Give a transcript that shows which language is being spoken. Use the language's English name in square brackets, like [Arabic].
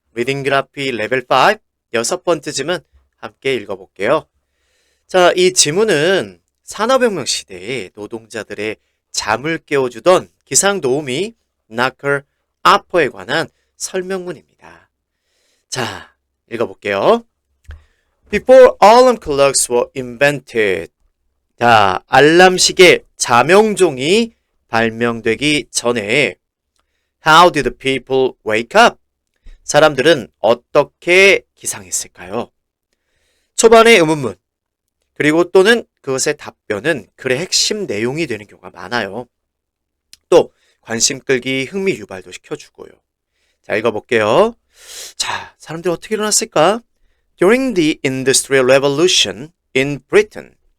[Korean] 리딩 그래피 레벨 5 여섯 번째 지문 함께 읽어볼게요. 자, 이 지문은 산업혁명 시대에 노동자들의 잠을 깨워주던 기상도우미 knocker upper에 관한 설명문입니다. 자, 읽어볼게요. [English] Before alarm clocks were invented. [Korean] 자, 알람시계 자명종이 발명되기 전에 [English] How did the people wake up? [Korean] 사람들은 어떻게 기상했을까요? 초반의 의문문, 그리고 또는 그것의 답변은 글의 핵심 내용이 되는 경우가 많아요. 또 관심 끌기, 흥미 유발도 시켜주고요. 자, 읽어볼게요. 자, 사람들이 어떻게 일어났을까? [English] During the Industrial Revolution in Britain.